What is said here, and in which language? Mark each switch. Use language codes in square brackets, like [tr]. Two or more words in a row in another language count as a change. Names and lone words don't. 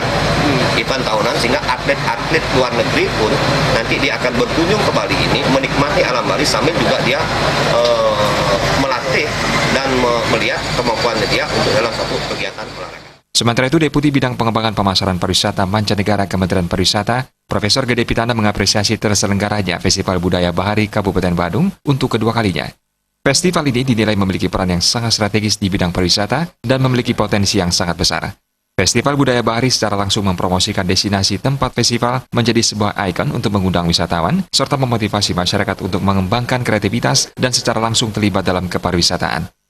[id] Event tahunan sehingga atlet-atlet luar negeri pun nanti dia akan berkunjung ke Bali ini menikmati alam Bali sambil juga dia melatih dan melihat kemampuannya dia untuk dalam satu kegiatan olahraga. Sementara itu, Deputi Bidang Pengembangan Pemasaran Pariwisata Mancanegara Kementerian Pariwisata, Profesor Gede Pitana mengapresiasi terselenggaranya Festival Budaya Bahari Kabupaten Badung untuk kedua kalinya. Festival ini dinilai memiliki peran yang sangat strategis di bidang pariwisata dan memiliki potensi yang sangat besar. Festival Budaya Bahari secara langsung mempromosikan destinasi tempat festival menjadi sebuah ikon untuk mengundang wisatawan, serta memotivasi masyarakat untuk mengembangkan kreativitas dan secara langsung terlibat dalam kepariwisataan.